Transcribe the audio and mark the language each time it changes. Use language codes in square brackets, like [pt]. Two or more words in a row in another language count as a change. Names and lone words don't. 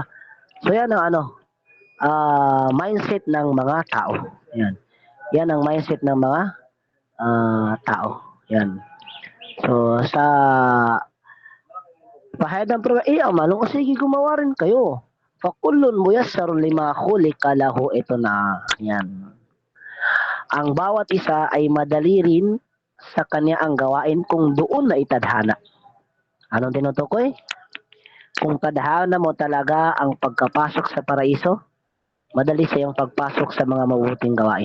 [tl] So yan ang mindset ng mga tao. Yan. Yan ang mindset ng mga tao. Yan. So sa pahayag ng propeta, malong sige gumawa rin kayo. [ar] فكل ميسر لما خلق له, [tl] ito na. Yan. Ang bawat isa ay madali rin sa kanya ang gawain kung doon na itadhana. Anong tinutukoy? Kung tadhana mo talaga ang pagkapasok sa paraiso, madali sa iyong pagpasok sa mga mabuting gawain.